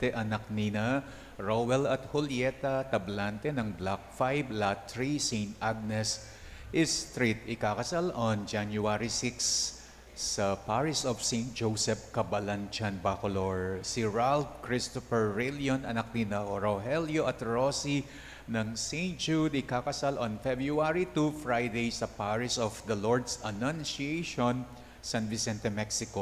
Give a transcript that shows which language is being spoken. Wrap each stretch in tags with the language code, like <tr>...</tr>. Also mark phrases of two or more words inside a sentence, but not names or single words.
<tl>anak nina Rowell at Julieta Tablante ng Block 5, Lot 3, St. Agnes Street. Ikakasal</tl> <en>on January 6</en> <tl>sa Parish of St. Joseph, Cabalancan, Bacolor. Si Ralph Christopher Rillion, anak nina Rogelio at Rosie ng St. Jude, ikakasal</tl> <en>on February 2,</en> <tl>Friday sa Parish of the Lord's Annunciation, San Vicente, Mexico.</tl>